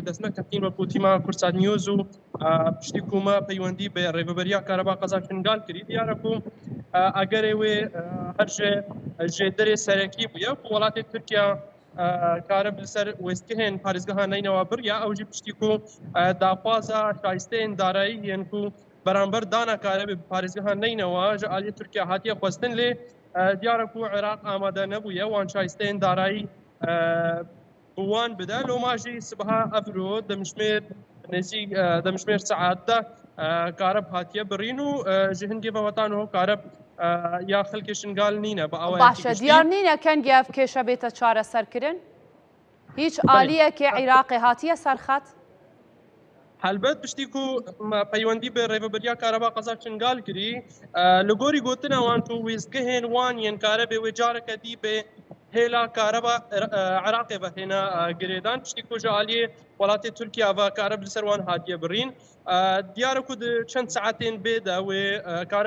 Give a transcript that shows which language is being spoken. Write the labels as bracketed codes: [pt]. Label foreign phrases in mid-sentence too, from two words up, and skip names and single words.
[ku] dest neketîn wekû tîma Kursat News û piştî ku me peywendî bi rêveberiya kareba qeza şingal kirî diyare ku egerê wê her ji derê serekî bûye ku welatê Tirkiye kareb li ser wêstgehên parêzgeha neynewa biriya ew jî piştî ku daxwaza şayisteyên darayî yên ku beramber dana karebê bi parêzgeha neynewa ji aliyê Tirkiye hatiye xwestin lê diyare ku Iraq amade nebûye wan şayisteyên darayî bi wan bide loma jî sibiha evro demjimêr nêzîk demjimêr saet de kareb hatiye birîn û ji hindî ve wetan kareb ya xelkê şingal nîne bi awayekî باشە دیار نینە کەنگی ئەف کێشە بێتە چارەسەرکردن هیچ ئالیەکێ عێراقی هاتیە سەرخەت helbet piştî ku peywendî bi rêveberiya kareba qeza şingal kirî li gorî gotina wan ku wêzgehên wan yên karebê wê careke dî bê hêla kareba Iraqê ve hêna girêdan piştî ku ji aliyê welatê Tirkiye ve kareb li ser wan hatiye birîn diyar ku di çend saetên bê de wê kareb